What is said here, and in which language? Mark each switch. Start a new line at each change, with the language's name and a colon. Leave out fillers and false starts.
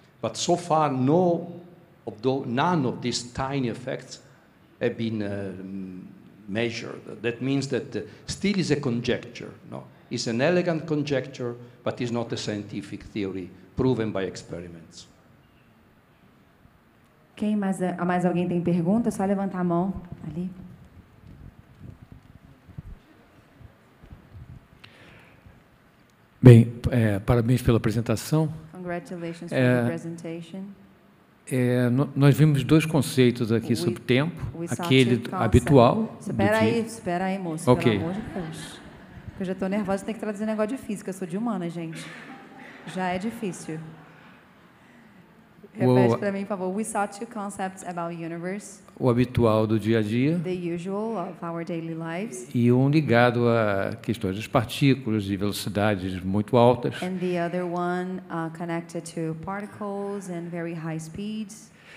English: But so far, none of these tiny effects have been measured. That means that still is a conjecture. No? It's an elegant conjecture, but it's not a scientific theory proven by experiments.
Portuguese: Mais alguém tem pergunta? É só levantar a mão ali. Bem, parabéns pela apresentação.
English: Congratulations for the presentation.
Portuguese: Nós vimos dois conceitos aqui sobre tempo. Aquele habitual. Espera aí, moço.
English: Okay.
Portuguese: Pelo amor de Deus. Eu já estou nervosa de ter que traduzir negócio de física. Eu sou de humana, gente. Já é difícil. Repete para mim, por favor.
English: We saw two concepts about universe.
Portuguese: O habitual do dia a dia.
English: The usual of our daily lives.
Portuguese: E um ligado a questões das partículas de velocidades muito altas.
English: And the other one connected to particles and very high speeds.